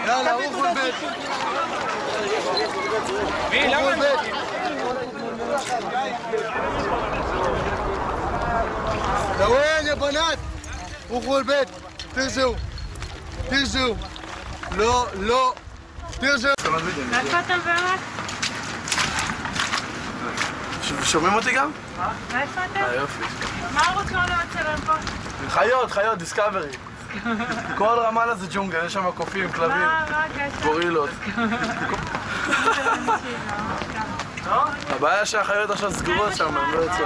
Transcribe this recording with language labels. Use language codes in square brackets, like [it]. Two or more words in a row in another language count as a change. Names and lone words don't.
[ar] يلا روحوا البيت روحوا البيت لوين يا بنات روحوا البيت تنزلوا تنزلوا لا تنزلوا [he] איפה אתם באמת? שומעים אותי גם? איפה אתם? יופי. מה ערוץ לא לצלם פה? חיות, דיסקאברי. כל רמאללה זה ג'ונגל, יש שם קופים, כלבים, מה הקשר? גורילות. הבעיה שהחיות עכשיו סגורות שם, הם לא יוצאות.